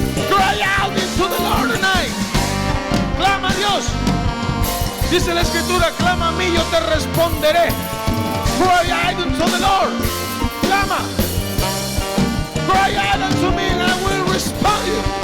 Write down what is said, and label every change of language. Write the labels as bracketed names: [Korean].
[English] Cry out into the Lord tonight. [Spanish] Clama a Dios. Dice la escritura: clama a mí, yo te responderé. [English] Cry out unto the Lord. [Spanish] Clama. [English] Cry out unto me and I will respond you.